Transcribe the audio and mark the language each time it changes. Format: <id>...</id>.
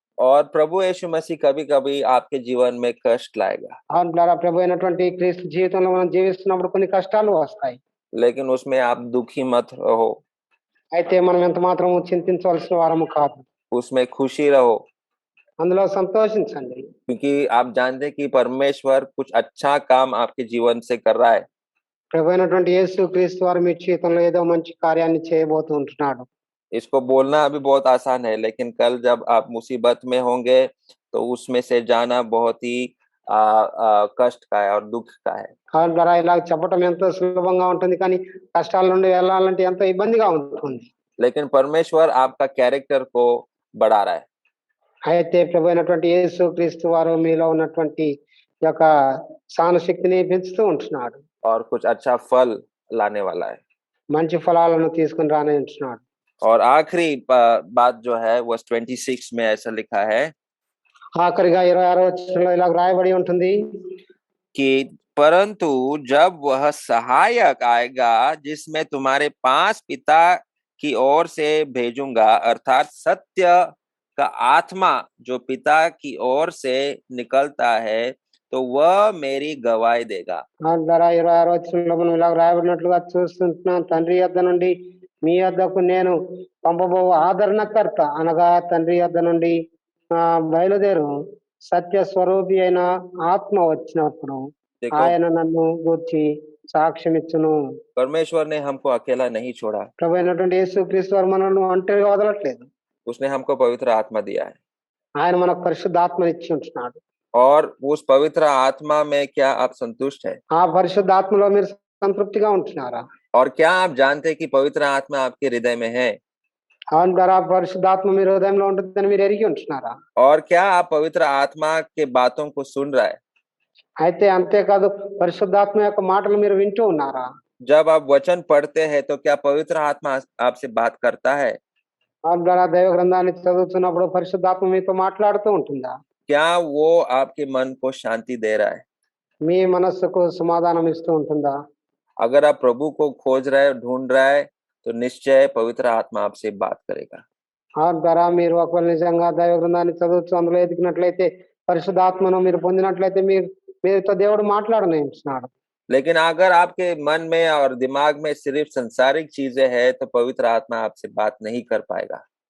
<hi>और प्रभु यीशु मसीह कभी-कभी आपके जीवन में कष्ट लाएगा,</hi> <te>అవును ద్వారా ప్రభు అయినటువంటి క్రీస్తు జీవితంలో మనం జీవిస్తున్నప్పుడు కొన్ని కష్టాలు వస్తాయి.</te> <hi>लेकिन उसमें आप दुखी मत रहो,</hi> <te>అయితే మనం ఎంత మాత్రం చింతించవలసిన వారము కాదు.</te> <hi>उसमें खुशी रहो,</hi> <te>అందులో సంతోషించండి.</te> <hi>क्योंकि आप जानते हैं कि परमेश्वर कुछ अच्छा काम आपके जीवन से कर रहा है।</hi> <te>ప్రభు అయినటువంటి యేసు క్రీస్తు వారు మీ జీవితంలో ఏదో మంచి కార్యాన్ని చేయబోతూ ఉంటున్నాడు.</te> <hi>इसको बोलना अभी बहुत आसान है, लेकिन कल जब आप मुसीबत में होंगे तो उसमें से जाना बहुत ही कष्ट का है और दुख का है।</hi> <te>అవును ద్వారా ఇలా చెప్పటం ఎంతో సులభంగా ఉంటుంది కానీ కష్టాల నుండి వెళ్ళాలంటే ఎంతో ఇబ్బందిగా ఉంటుంది.</te> <hi>लेकिन परमेश्वर आपका कैरेक्टर को बढ़ा रहा है।</hi> <te>అయితే ప్రభు అయినటువంటి యేసు క్రీస్తు వారు మీలో ఉన్నటువంటి యొక్క సహనశక్తిని పెంచుతూ ఉంటున్నాడు.</te> <hi>और कुछ अच्छा फल लाने वाला है।</hi> <te>మంచి ఫలాలను తీసుకుని రాని ఉంటున్నాడు.</te> <hi>और आखिरी बात जो है वर्स 26 में ऐसा लिखा है</hi> <te>ఆఖరిగా 26వ వచనంలో ఇలా రాయబడి ఉంటుంది,</te> <hi>कि परंतु जब वह सहायक आएगा जिसमें तुम्हारे पास पिता की ओर से भेजूंगा, अर्थात सत्य का आत्मा जो पिता की ओर से निकलता है, तो वह मेरी गवाही देगा।</hi> <te>ఆ ద్వారా 26వ వచనంలో మనం ఇలా రాయబడినట్లుగా చూస్తుంటున్నాం, తండ్రి యొద్ద నుండి మీ యొద్దకు నేను పంపబో ఆదరణకర్త అనగా తండ్రి యొద్ద నుండి బయలుదేరు సత్య స్వరూపి అయిన ఆత్మ వచ్చినప్పుడు</te> <hi>देखो,</hi> <te>ఆయన నన్ను గూర్చి సాక్ష్యం ఇచ్చును.</te> <hi>परमेश्वर ने हमको अकेला नहीं छोड़ा,</hi> <te>ప్రభు అయినటువంటి యేసుక్రీస్తు వారు మనల్ని ఒంటరిగా వదలట్లేదు.</te> <hi>उसने हमको पवित्र आत्मा दिया है।</hi> <te>ఆయన మనకు పరిశుద్ధాత్మని ఇచ్చి ఉంటున్నాడు.</te> <hi>और उस पवित्र आत्मा में क्या आप संतुष्ट है?</hi> <te>ఆ పరిశుద్ధాత్మలో మీరు సంతృప్తిగా ఉంటున్నారా?</te> <hi>और क्या आप जानते हैं कि पवित्र आत्मा आपके हृदय में है?</hi> <te>అవును ద్వారా పరిశుద్ధాత్మ మీ హృదయంలో ఉంటుందని మీరు ఎరిగి ఉంటున్నారా?</te> <hi>और क्या आप पवित्र आत्मा के बातों को सुन रहा है?</hi> <te>అయితే అంతేకాదు పరిశుద్ధాత్మ యొక్క మాటలు మీరు వింటూ ఉన్నారా?</te> <hi>जब आप वचन पढ़ते हैं तो क्या पवित्र आत्मा आपसे बात करता है?</hi> <te>అవును ద్వారా దైవ గ్రంథాన్ని చదువుతున్నప్పుడు పరిశుద్ధాత్మ మీతో మాట్లాడుతూ ఉంటుందా?</te> <hi>क्या वो आपके मन को शांति दे रहा है?</hi> <te>మీ మనస్సుకు సమాధానం ఇస్తూ ఉంటుందా?</te> <hi>अगर आप प्रभु को खोज रहे हैं, ढूंढ रहा है, तो निश्चय पवित्र आत्मा आपसे बात करेगा।</hi> <te>అవును ద్వారా మీరు ఒకవేళ నిజంగా దైవ గ్రంథాన్ని చదువుతూ అందులో ఎదిగినట్లయితే పరిశుద్ధాత్మను మీరు పొందినట్లయితే మీతో దేవుడు మాట్లాడనిస్తున్నాడు.</te> <hi>लेकिन अगर आपके मन में और दिमाग में सिर्फ संसारिक चीजें हैं, तो पवित्र आत्मा आपसे बात नहीं कर पाएगा।</hi>